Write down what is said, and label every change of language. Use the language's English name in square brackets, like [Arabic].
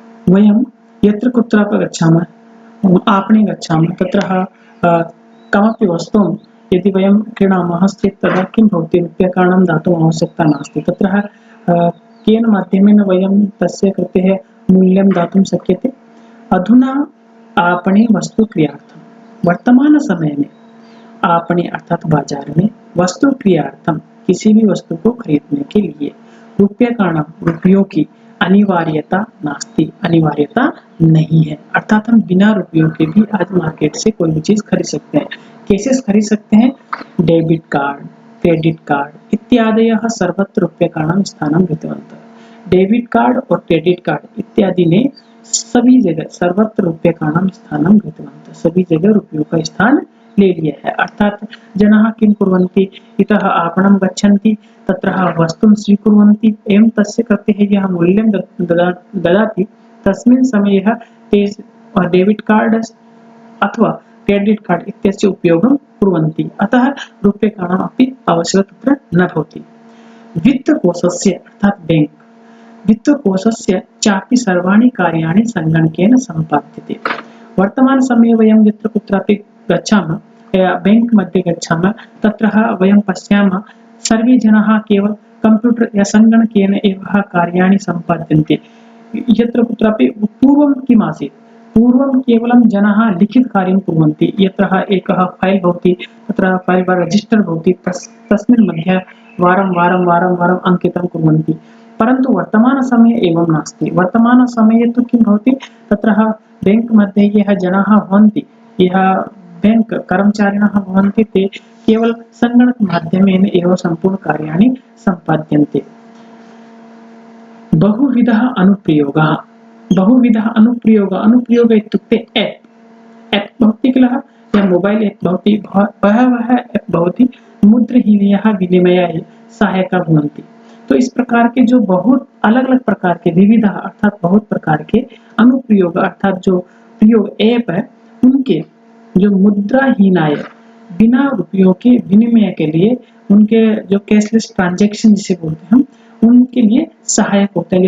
[Sanskrit] वयं यत्र कुत्रापि गच्छामः, आपणे गच्छामः, तत्र कमपि वस्तुं यदि वयं क्रीणामः चेत् तदा किं भवति, रूप्यकाणां दातुम् आवश्यकता नास्ति। तत्र केन माध्यमेन वयं तस्य कृते मूल्यं दातुं शक्यते? अधुना आपणे वस्तु क्रियार्थं, [Hindi] वर्तमान समय में आपणे अर्थात बाजार में [Sanskrit] वस्तु क्रियार्थम [Hindi] किसी भी वस्तु को खरीदने के लिए रुपयों की अनिवार्यता नास्ति, अनिवार्यता नहीं है। अर्थात हम बिना रुपयों के भी आज मार्केट से कोई भी चीज खरीद सकते हैं। कैसे खरीद सकते हैं? [Sanskrit] डेबिट कार्ड, क्रेडिट कार्ड इत्यादयः सर्वत्र रूप्यकाणां स्थानं गतवन्तः। [Hindi] डेबिट कार्ड और क्रेडिट कार्ड इत्यादि ने सभी जगह [Sanskrit] सर्वत्र रूप्यकाणां स्थानं गतवन्तः, [Hindi] सभी जगह रुपयों का स्थान ले लिया है। [Sanskrit] अर्थात जनाः किं कुर्वन्ति, इतः आपणं गच्छन्ति, तत्र वस्तुं स्वीकुर्वन्ति, एवं तस्य कृते यः मूल्यं ददाति तस्मिन् समये ते डेबिट कार्ड अथवा क्रेडिट कार्ड इत्यस्य उपयोगं कुर्वन्ति। अतः रूप्यकाणाम् अपि आवश्यकता तत्र न भवति। वित्तकोषस्य अर्थात बैंक वित्तकोषस्य चापि सर्वाणि कार्याणि संगणकेन सम्पाद्यते। वर्तमान समये वयं यत्र कुत्रापि गच्छामः, बैंक मध्ये गच्छामः, तत्र वयं पश्यामः सर्वे जनाः केवल कंप्यूटर या संगणकेन एव कार्याणि सम्पाद्यन्ते। यत्र कुत्रापि पूर्वं किम् आसीत्, पूर्वं केवलं जनाः लिखित कार्यं कुर्वन्ति, यत्र एकः फाइल भवति, तत्र फाइल वा रजिस्टर भवति, तस्मिन् मध्ये वारं अंकितं कुर्वन्ति। परन्तु वर्तमान समये एवं नास्ति। वर्तमान समये तु किं भवति, तत्र बैंक मध्ये यः जनाः भवन्ति, यः बैंक कर्मचारिणः भवन्ति, ते केवल संगणक माध्यमेन एव सम्पूर्ण कार्याणि सम्पाद्यन्ते। बहुविधः अनुप्रयोगः, अनुप्रयोग इत्युक्ते ऐप् भवति किल, या मोबाइल ऐप् भवति, बहवः ऐप् भवति, मुद्रहीनयः विनिमयाय सहायका भवन्ति। [Hindi] तो इस प्रकार के जो बहुत अलग-अलग प्रकार के विविध अर्थात बहुत प्रकार के अनुप्रयोग अर्थात जो प्रयोग ऐप है, उनके जो [Sanskrit] मुद्राहीनाय [Hindi] बिना रुपयों के विनिमय के लिए, उनके जो कैशलेस ट्रांजैक्शन जिसे बोलते हैं हम, उनके लिए सहायक होते हैं।